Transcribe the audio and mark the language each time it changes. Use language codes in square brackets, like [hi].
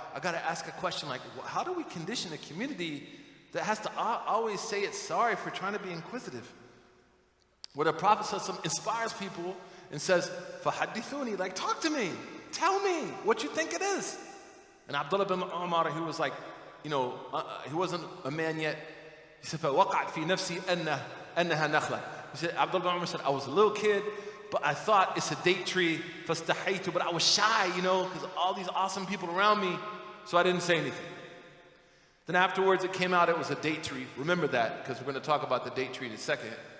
[en] I gotta ask a question, how do we condition a community that has to always say it's sorry for trying to be inquisitive? Where the Prophet ﷺ inspires people and says, [ar] فَحَدِّثُونِي, [en] talk to me, tell me what you think it is. And Abdullah bin Umar, he was he wasn't a man yet. He said, [ar] فَوَقَعْتْ فِي نَفْسِي أَنَّهَا نَخْلَةٌ. [en] He said, Abdullah bin Umar said, I was a little kid, but I thought it's a date tree, [ar] فَاسْتَحَيْتُ, [en] but I was shy, because all these awesome people around me, so I didn't say anything. Then afterwards it came out it was a date tree. Remember that, because we're going to talk about the date tree in a second.